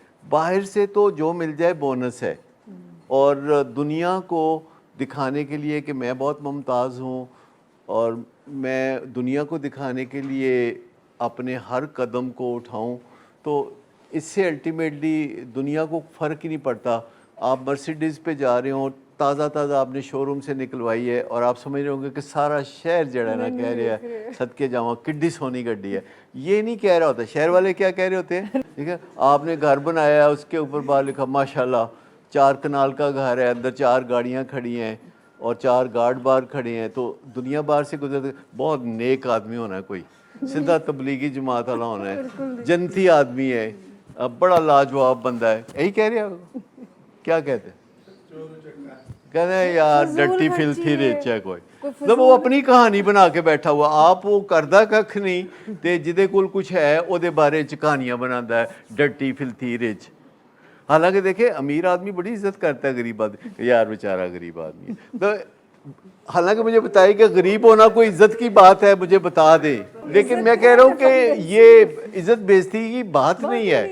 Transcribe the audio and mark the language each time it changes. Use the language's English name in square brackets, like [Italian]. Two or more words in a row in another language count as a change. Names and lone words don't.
[Urdu] باہر سے تو جو مل جائے بونس ہے, اور دنیا کو دکھانے کے لیے کہ میں بہت ممتاز ہوں, اور میں دنیا کو دکھانے کے لیے اپنے ہر قدم کو اٹھاؤں, تو اس سے الٹیمیٹلی دنیا کو فرق ہی نہیں پڑتا. آپ مرسیڈیز پہ جا رہے ہوں, تازہ تازہ آپ نے شو روم سے نکلوائی ہے, اور آپ سمجھ رہے ہوں گے کہ سارا شہر جڑا ہے نا کہہ رہا ہے [Punjabi] صدقے جاواں کڈی سونی گڈی ہے. [Urdu] یہ نہیں کہہ رہا ہوتا. شہر والے کیا کہہ رہے ہوتے ہیں, ٹھیک ہے, آپ نے گھر بنایا ہے, اس کے اوپر باہر لکھا ماشاءاللہ 4 کنال کا گھر ہے, اندر 4 گاڑیاں کھڑی ہیں اور 4 گارڈ باہر کھڑے ہیں, تو دنیا باہر سے گزرتے بہت نیک آدمی ہونا ہے, کوئی سیدھا تبلیغی جماعت والا ہونا ہے, جنتی آدمی ہے, بڑا لاجواب بندہ ہے. یہی کہہ رہے ہیں. کیا کہتے ہیں, کہتے ہیں یار [English] dirty filthy rich [Urdu] ہے کوئی. مطلب وہ اپنی کہانی بنا کے بیٹھا ہوا, [Punjabi] آپ وہ کردہ ککھ نہیں تے جدے کول کچھ ہے او دے بارے چ [Urdu] کہانیاں بناتا ہے [English] dirty filthy rich. [Urdu] حالانکہ دیکھیں امیر آدمی بڑی عزت کرتا ہے غریب آدمی, یار بیچارہ غریب آدمی ہے. تو حالانکہ مجھے بتائیے کہ غریب ہونا کوئی عزت کی بات ہے, مجھے بتا دیں, لیکن میں کہہ رہا ہوں کہ یہ عزت بیزتی کی بات نہیں ہے.